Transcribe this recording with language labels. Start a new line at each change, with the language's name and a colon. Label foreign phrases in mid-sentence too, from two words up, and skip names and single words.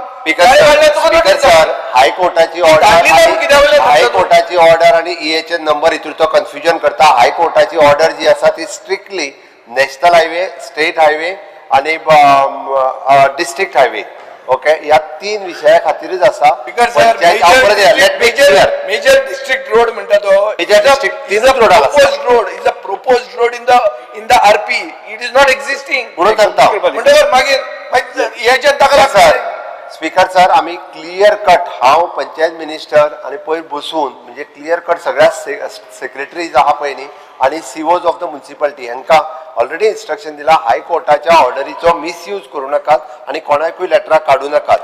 Konkani: स्पीकर सर, हायकोर्टाची ऑर्डर आणि EHN नंबर हितूरचो कन्फ्युजन करता. हायकोर्टाची ऑर्डर जी आसा ती
English: strictly national highway, state highway
Konkani: आणि
English: district highway okay
Konkani: ह्या 3 विशया खातीरच आसा
English: Because sir, major district road
Konkani: म्हणटा तो
English: Major district,
Konkani: तीनच road आसा.
English: proposed road is a proposed road in the RP. It is not existing.
Konkani: म्हणून सांगता म्हणटल्यार मागीर ह्याच्यात ताका सर स्पीकर सर आम्ही
English: clear cut
Konkani: हांव
English: panchayat minister
Konkani: आणि पयर बसून म्हणजे
English: clear cut
Konkani: सगळ्या सेक्रेटरीज आहा पळय न्ही आणि
English: COs of the municipality
Konkani: हांकां
English: already instruction
Konkani: दिला हायकोर्टाच्या ऑर्डरीचो मिसयूज करूं नाकात आणि कोणाकूय लेटरां काडूं नाकात.